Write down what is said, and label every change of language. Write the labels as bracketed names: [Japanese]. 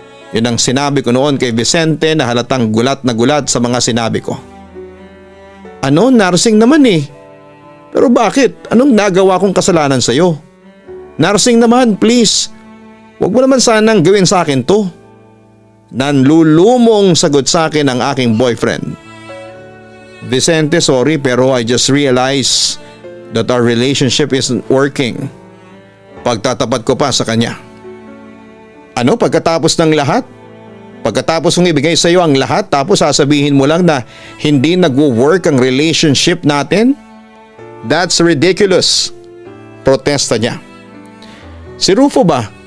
[Filipino] Yun ang sinabi ko noon kay Vicente na halatang gulat na gulat sa mga sinabi ko. Ano? Nursing naman eh. Pero bakit? Anong nagawa kong kasalanan sa'yo? Nursing naman, please. Huwag mo naman sanang gawin sa akin to. Nanlulumong sagot sa akin ang aking boyfriend. [English] Vicente, sorry pero I just realized that our relationship isn't working. [Filipino] Pagtatapat ko pa sa kanya. Ano pagkatapos ng lahat? Pagkatapos kong ibigay sa iyo ang lahat tapos sasabihin mo lang na hindi nagwo-work ang relationship natin? [English] That's ridiculous. [Filipino] Protesta niya. Si Rufo ba?